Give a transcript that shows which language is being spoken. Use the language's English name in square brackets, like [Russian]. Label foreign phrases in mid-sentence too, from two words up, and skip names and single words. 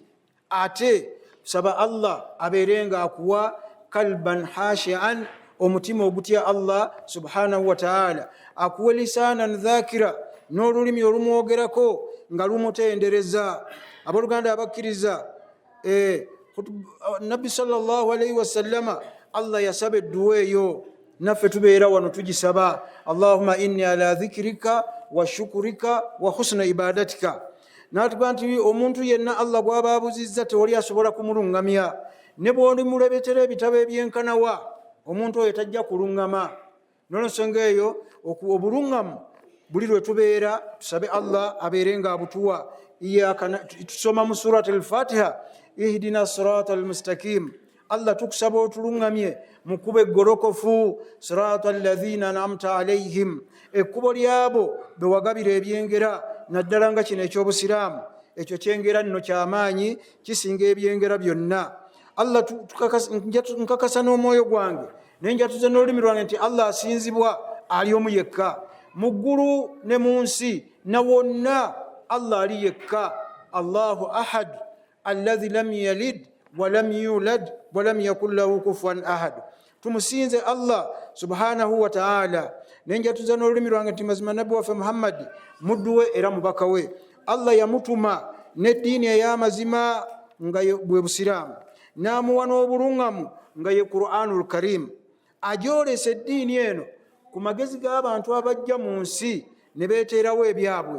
[Ganda] Ate tusaba Allah abeerenga akuwa [Arabic] قلبا خاشعا, [Ganda] omutima ogutya [Arabic] الله سبحانه وتعالى, [Ganda] akuwe [Arabic] لسانا ذاكرا, [Ganda] n'olulimi olumwogerako nga lumutendereza. Abooluganda abakkiriza, Nabbi [Arabic] صلى الله عليه وسلم [Ganda] Allah yasaba edduwa eyo, naffe tubeera wano tugisaba: [Arabic] اللهم إني على ذكرك وشكرك وحسن عبادتك. [Ganda] N'atugamba nti omuntu yenna Allah gw'aba abuzizza tewali asobola kumulungamya. Ne bw'olimulebetera ebitabo ebyenkanawa, omuntu oyo tajja kuluŋŋama. N'olwensonga eyo obuluŋŋamu buli lwe tubeera tusabe Allah abeerenga abutuwa. Tusoma mu surat al-Fatiha, [Arabic] اهدنا الصراط المستقيم. [Ganda] Allah tukusaba otuluŋŋamye mu kkubo eggolokofu, [Arabic] صراط الذين أنعمت عليهم, [Ganda] ekkubo lyabo be wagabira ebyengera, naddala nga kino eky'Obusiraamu. Ekyo kyengera nno ky'amaanyi, kisinga ebyengera byonna. Allah nkakasa n'omwoyo gwange nenjatuza n'olulimi lwange nti Allah asinzibwa ali omu yekka. Mu ggulu ne mu nsi na wonna Allah ali yekka. [Arabic] الله أحد الذي لم يلد ولم يولد ولم يكن له كفوا أحد. [Ganda] Tumusinze [Arabic] الله سبحانه وتعالى. [Ganda] Nenjatuza n'olulimi lwange nti mazima nabbi waffe Muhammad muddu we era mubaka we. Allah yamutuma n'eddiini ey'amazima nga bwe Busiraamu, n'amuwa n'obuluŋŋamu nga ye Qur'anul Karim. Agyolesa eddiini eno ku magezi g'abantu abajja mu nsi ne beeteerawo ebyabwe.